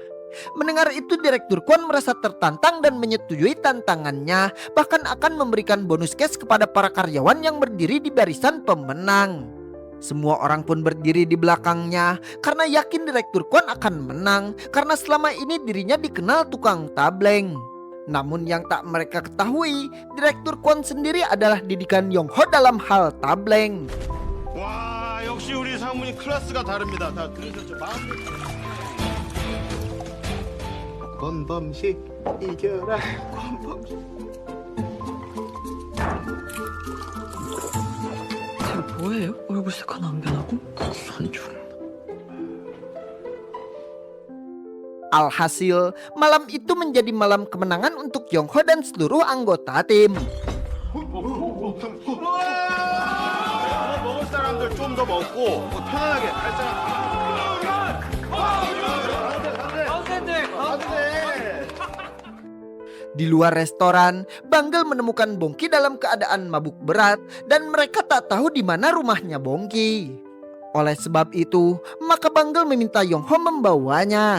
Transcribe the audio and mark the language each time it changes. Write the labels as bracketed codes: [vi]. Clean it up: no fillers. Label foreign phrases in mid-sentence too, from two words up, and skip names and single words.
[id] Mendengar itu, Direktur Kwon merasa tertantang dan menyetujui tantangannya, bahkan akan memberikan bonus cash kepada para karyawan yang berdiri di barisan pemenang. Semua orang pun berdiri di belakangnya karena yakin Direktur Kwon akan menang, karena selama ini dirinya dikenal tukang tableng. Namun yang tak mereka ketahui, Direktur Kwon sendiri adalah didikan Yongho dalam hal tableng. [ko] 와, 역시 우리 상무님 클래스가 다릅니다. 다 들으셨죠? 권범식 이겨라. 권범식. 뭐예요? 얼굴 색 하나 안 변하고? 선중. [id] Alhasil, malam itu menjadi malam kemenangan untuk Yongho dan seluruh anggota tim. [ko] 먹을 사람들 좀 더 먹고 편안하게 갈 사람. [id] Di luar restoran, Banggel menemukan Bongki dalam keadaan mabuk berat dan mereka tak tahu di mana rumahnya Bongki. Oleh sebab itu, maka Banggel meminta Yongho membawanya.